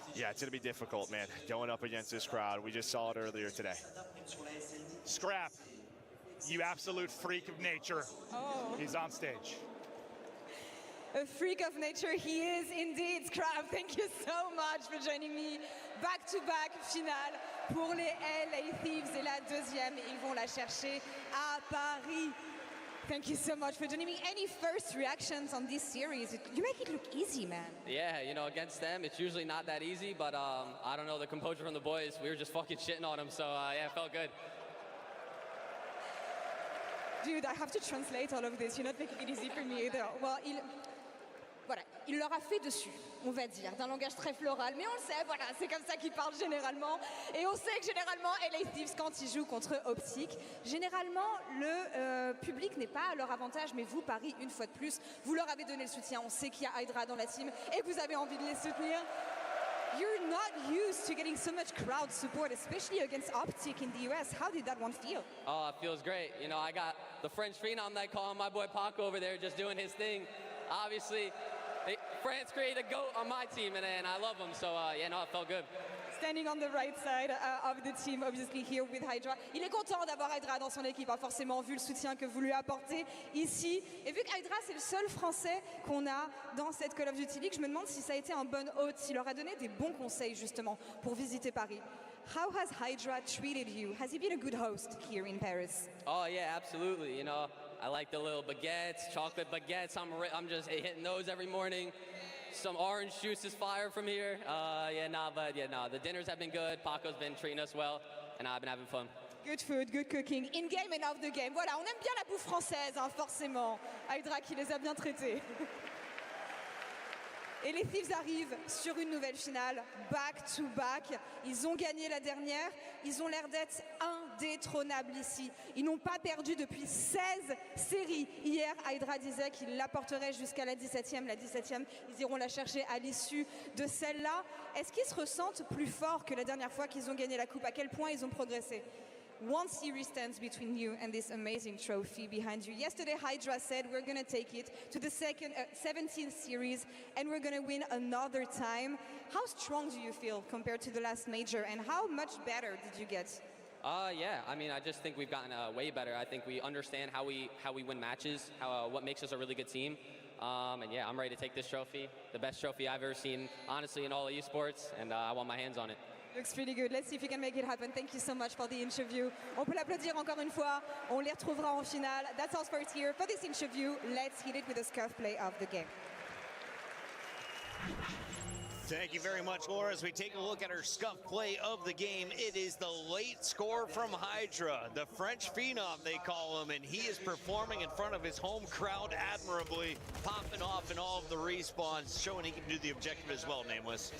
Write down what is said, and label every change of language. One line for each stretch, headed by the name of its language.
English: Yeah, it's going to be difficult, man, going up against this crowd. We just saw it earlier today. Scrap, you absolute freak of nature. Oh. He's on stage. A freak of nature, he is indeed. Scrap, thank you so much for joining me.
French: Back-to-back finale pour les LA Thieves et la deuxième, ils vont la chercher à Paris.
English: Thank you so much for joining me. Any first reactions on this series? You make it look easy, man. Yeah, you know, against them, it's usually not that easy, but I don't know, the composure from the boys, we were just fucking shitting on them, so yeah, it felt good. Dude, I have to translate all of this. You're not making it easy for me either.
French: Well, voilà, il leur a fait dessus, on va dire, d'un langage très floral. Mais on le sait, voilà, c'est comme ça qu'ils parlent généralement. Et on sait que généralement, LA Thieves, quand ils jouent contre Optic, généralement, le public n'est pas à leur avantage. Mais vous, Paris, une fois de plus, vous leur avez donné le soutien. On sait qu'il y a Hydra dans la team et que vous avez envie de les soutenir.
English: You're not used to getting so much crowd support, especially against Optic in the US. How did that one feel? Oh, it feels great. You know, I got the French Phenom they call him, my boy Paco over there just doing his thing. Obviously, France created a GOAT on my team, and I love him, so yeah, no, it felt good. Standing on the right side of the team, obviously here with Hydra.
French: Il est content d'avoir Hydra dans son équipe, forcément, vu le soutien que vous lui apportez ici. Et vu que Hydra, c'est le seul Français qu'on a dans cette Call of Duty League, je me demande si ça a été un bon hôte, s'il leur a donné des bons conseils, justement, pour visiter Paris.
English: How has Hydra treated you? Has he been a good host here in Paris? Oh, yeah, absolutely. You know, I like the little baguettes, chocolate baguettes. I'm just hitting those every morning. Some orange juice is fire from here. The dinners have been good. Paco's been treating us well, and I've been having fun. Good food, good cooking, in game and off the game.
French: Voilà, on aime bien la bouffe française, forcément. Hydra qui les a bien traités. Et les Thieves arrivent sur une nouvelle finale, back-to-back. Ils ont gagné la dernière. Ils ont l'air d'être indétrônables ici. Ils n'ont pas perdu depuis 16 séries. Hier, Hydra disait qu'ils l'apporteraient jusqu'à la 17e. La 17e, ils iront la chercher à l'issue de celle-là. Est-ce qu'ils se ressentent plus forts que la dernière fois qu'ils ont gagné la coupe? À quel point ils ont progressé?
English: One series stands between you and this amazing trophy behind you. Yesterday, Hydra said we're going to take it to the 17th series and we're going to win another time. How strong do you feel compared to the last major, and how much better did you get? Yeah, I mean, I just think we've gotten way better. I think we understand how we win matches, what makes us a really good team. And yeah, I'm ready to take this trophy, the best trophy I've ever seen, honestly, in all of esports, and I want my hands on it. Looks pretty good. Let's see if we can make it happen. Thank you so much for the interview.
French: On peut l'applaudir encore une fois. On les retrouvera en finale.
English: That's all for it here for this interview. Let's hit it with the scuff play of the game. Thank you very much, Laura. As we take a look at our scuff play of the game, it is the late score from Hydra, the French Phenom, they call him, and he is performing in front of his home crowd admirably, popping off in all of the respawns, showing he can do the objective as well, Nameless.